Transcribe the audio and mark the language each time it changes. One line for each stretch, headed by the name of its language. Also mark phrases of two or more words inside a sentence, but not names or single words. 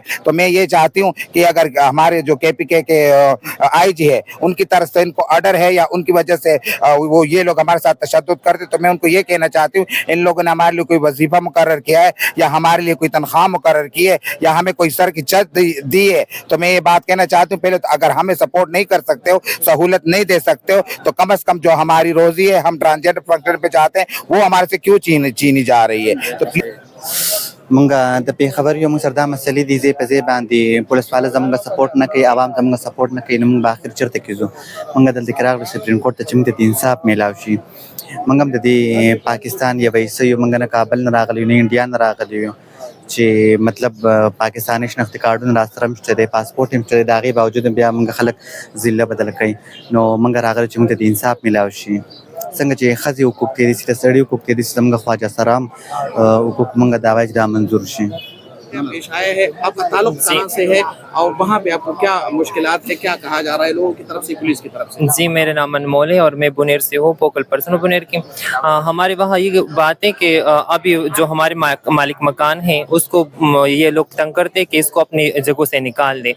Urdu: تو میں یہ چاہتی ہوں کہ اگر ہمارے جو KPK کے IG ہے ان کی طرف سے ان کو آرڈر ہے یا ان کی وجہ سے وہ یہ لوگ ہمارے ساتھ تشدد کرتے، تو میں ان کو یہ کہنا چاہتی ہوں ان لوگوں نے ہمارے لیے کوئی وظیفہ مقرر کیا ہے یا ہمارے لیے کوئی تنخواہ مقرر کی ہے یا ہمیں کوئی سر کی چھت دی ہے، تو میں یہ بات کہنا چاہتی ہوں پہلے تو اگر ہمیں سپورٹ نہیں کر سکتے ہو، سہولت نہیں دے سکتے ہو، تو کم سے کم جو ہماری روزی ہے ہم
English: transgender function
Urdu: پے جاتے ہیں وہ ہمارے سے کیوں چھینی جا رہی ہے. تو
Pashto: مونږه د پیښور یو موږ سره دا مسلې دي زی په زی باندې پولیس والا زموږ سپورټ نه کوي، عوام زموږ سپورټ نه کوي، نو موږ اخر چرته کیږو. موږ دلته کې راغلو سپریم کورټ ته چې موږ ته انصاف میلاو شي. موږ هم د دې پاکستان یا ویسه یو موږ نه کابل نه راغلی نه انډیا نه راغلی یو چې مطلب پاکستاني شناختی کارډونه را سره مشته دی، پاسپورټ هم شته دی، د هغې باوجود بیا موږ خلک ضلع بدل کوي. نو موږ راغلو چې موږ ته د انصاف میلاو شي. څنګه چې ښځې حقوق دی داسې د سړي حقوق دی داسې زموږ خواجه سره هم حقوق موږ دا وایي چې دا منظور شي.
Urdu: پیش آئے ہیں، آپ کا تعلق کہاں سے ہے اور وہاں پہ آپ کو کیا مشکلات ہے، کیا کہا جا رہا ہے لوگوں کی طرف سے، پولیس کی طرف سے؟ جی میرا نام انمول ہے اور میں بنیر سے ہوں،
English: focal person
Urdu: ہوں بنیر کی. ہمارے وہاں یہ بات ہے کہ ابھی جو ہمارے مالک مکان ہیں اس کو یہ لوگ تنگ کرتے کہ اس کو اپنی جگہوں سے نکال دیں.